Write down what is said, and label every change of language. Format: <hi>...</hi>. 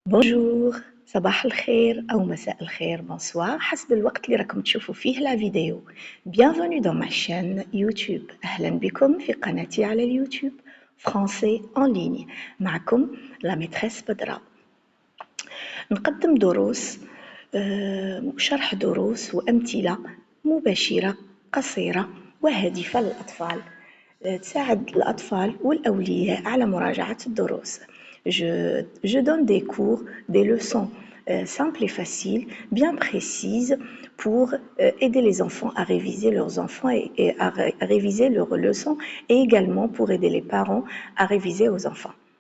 <ar>بونجور صباح الخير أو مساء الخير bonsoir حسب الوقت اللي راكم تشوفوا فيه لا فيديو.</ar> <fr>Bienvenue dans ma chaîne YouTube.</fr> <ar>أهلا بكم في قناتي على اليوتيوب فرونسي en ligne. معكم لا ميتريس بدرة. نقدم دروس شرح دروس وأمثلة مباشرة قصيرة وهادفة للأطفال تساعد الأطفال والأولياء على مراجعة الدروس.</ar> <fr>Je donne des cours, des leçons simples et faciles, bien précises pour aider les enfants à réviser leurs enfants et à réviser leurs leçons et également pour aider les parents à réviser aux enfants.</fr>